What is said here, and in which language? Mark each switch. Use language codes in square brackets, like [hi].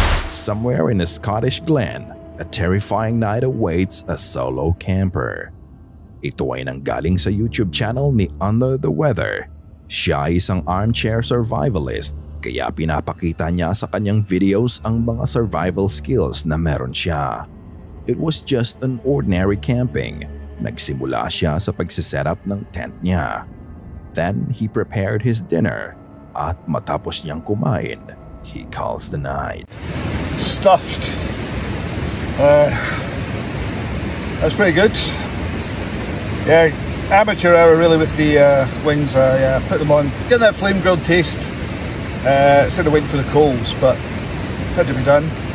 [en] Somewhere in a Scottish glen, a terrifying night awaits a solo camper. [tl] Ito ay nanggaling sa YouTube channel ni Under the Weather. Siya ay isang armchair survivalist kaya pinapakita niya sa kanyang videos ang mga survival skills na meron siya. [en] It was just an ordinary camping. [tl] Nagsimula siya sa pagsisetup ng tent niya. [en] Then he prepared his dinner [tl] at matapos niyang kumain, [en] he calls the night. Stuffed. That's pretty good. Yeah. Amateur hour really with the wings. I put them on, get that flame grilled taste instead of waiting for the coals, but had to be done.